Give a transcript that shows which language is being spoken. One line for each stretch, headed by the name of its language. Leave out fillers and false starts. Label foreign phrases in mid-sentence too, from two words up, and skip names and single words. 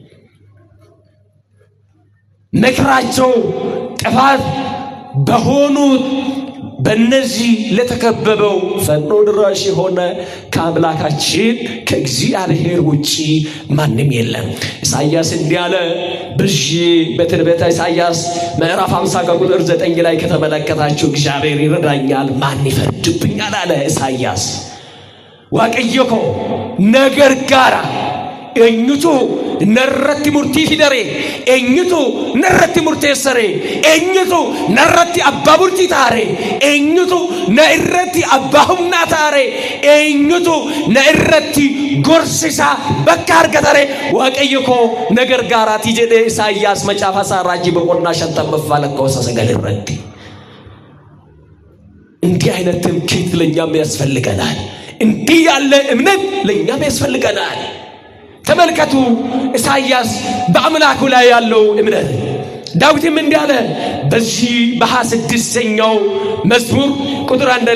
Amharic: መከራቸው ጥፋት በሆኑት በእነዚህ ለተከበበው ፈጥኖ ድረሽ የሆነ ከአምላካችን ከእግዚአብሔር ውጪ ማንም የለም። ኢሳይያስ እንዲህ አለ። በትንቢተ ኢሳይያስ ምዕራፍ 50 ቁጥር 9 ላይ ከተመለከታችሁ እግዚአብሔር ይረዳኛል ማን ይፈርድብኛል አለ ኢሳይያስ።
Oromo: Waaqayyo koo na gargaara eenyutu narratti murtii fidare eenyutu narratti murteessare eenyutu narratti abbaa murtii taare eenyutu na irratti abbaa humnaa taare eenyutu na irratti gorsisa bakka argatare waaqayyo koo na gargaaraati jedhe Isaayyaas macaafa isaa raajii boqonnaa 50 lakkoofsa 9 irratti
Amharic: እንዲህ አይነት ትምክህት ለኛም ያስፈልገናል እንዲህ ያለ እምነት ለኛም ያስፈልገናል ተመልከቱ ኢሳይያስ በአምላኩ ላይ ያለው እምነት ዳዊትም እንዲያለ በዚህ በ26ኛው መዝሙር ቁጥር 1